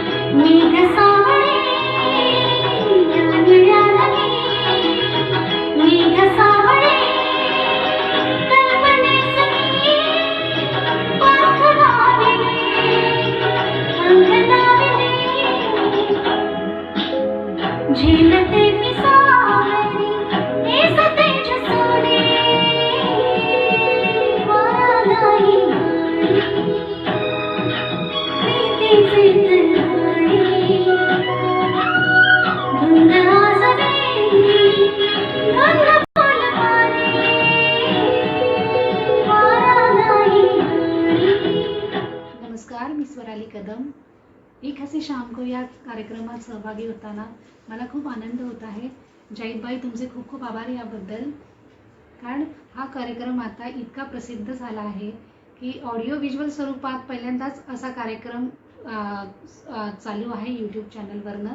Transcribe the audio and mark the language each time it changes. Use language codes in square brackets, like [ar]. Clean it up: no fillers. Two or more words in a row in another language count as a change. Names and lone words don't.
[mr] मेघ सावळे निळ्या लगे, मेघ सावळे कल्पनेस मी पंख लाविले, पंख लाविले. झेलते मी सागरी हे सतेज सोने, वारा नाही गाणी, प्रीतीचे तळहाणे. धुंद आसवेली, धुंद फुलवारी, वारा नाही गाणी. नमस्कार, मी स्वराली कदम. एक हसी शाम को या कार्यक्रमात सहभागी होताना मला खूप आनंद होत आहे. जाहीदबाई, तुमचे खूप खूप आभार याबद्दल. कारण हा कार्यक्रम आता इतका प्रसिद्ध झाला आहे की [en] audio visual [mr] स्वरूपात पहिल्यांदाच असा कार्यक्रम चालू आहे यूट्यूब चॅनलवरनं.